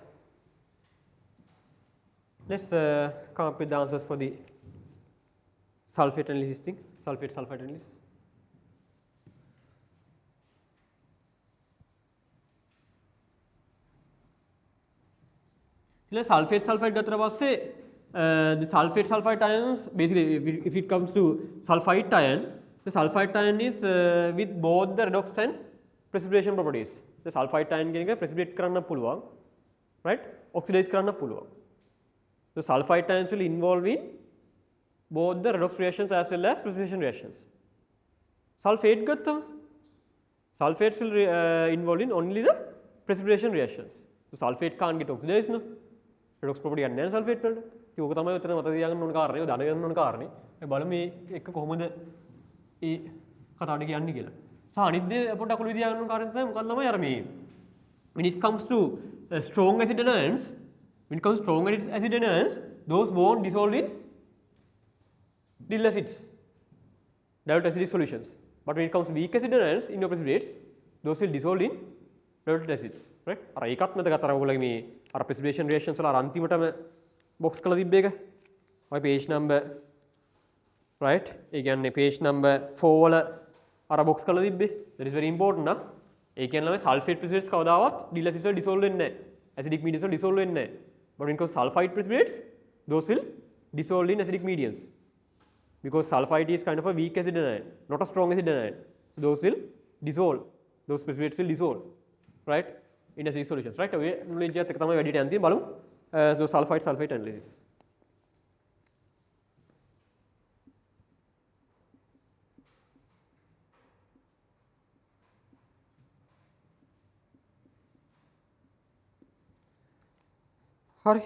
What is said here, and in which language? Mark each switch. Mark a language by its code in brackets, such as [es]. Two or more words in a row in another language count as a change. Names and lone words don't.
[en] Let's come up with the answers for the sulfate analysis thing. Sulfate sulfide analysis. Let's sulfate sulfide [si] ගත්තට පස්සේ [en] the sulfate sulfide ions basically if it comes to sulfite ion, the sulfite ion is with both the redox and precipitation properties. The sulfite ion [si] කියන එක precipitate කරන්න පුළුවන්, right? Oxidize කරන්න පුළුවන්. [en] So sulfite ions will involve in both the redox reactions as well as precipitation reactions. Sulfate ගත්තම sulfates will involve in only the precipitation reactions. So sulfate can't get oxidized no. Redox property [si] ගන්න නැහැ sulfate වලට. ඉතින් ඕක තමයි උතන මතක තියාගන්න ඕන කාරණේ. ඔය දැනගන්න ඕන කාරණේ. අපි බලමු මේ එක කොහොමද මේ කතාවට කියන්නේ කියලා. අනිත් දේ පොඩ්ඩක් ඔලුව තියාගන්න කාරණේ තමයි මොකක්ද ළමයි අර මේ [en] when it comes to strong acid anions, when it comes to strong acid anions, those won't dissolve in dilute acids, dilute acidic solutions. But when it comes to weak acid anions in your precipitates, those will dissolve in dilute acids, right? [si] අර ඒකත් මතක අතර ඔයගොල්ලෝ මේ අර [en] precipitation reactions [si] වල අර අන්තිමටම box කරලා තිබ්බ එක. [en] ඔය page number right? [si] ඒ කියන්නේ [en] page number [si] 4 වල අර box කරලා තිබ්බේ. [en] That is very important නා. [si] ඒ කියන්නේ ළමයි [en] sulfate precipitates [si] කවදාවත් [en] dilute acids [si] වල dissolve වෙන්නේ නැහැ. [en] Acidic mediums [si] වල dissolve වෙන්නේ නැහැ. [en] But when it comes to sulfite precipitates, those will dissolve in acidic mediums. Because sulfite is kind of a weak acid anion, not a strong acid anion. So those will dissolve. Those precipitates will dissolve, right? In acidic solutions, right? [si] ඔය knowledge එකත් එක තමයි වැඩිට යන්න තියෙන්නේ බලමු. [en] So sulfite sulfate analysis. Hurry.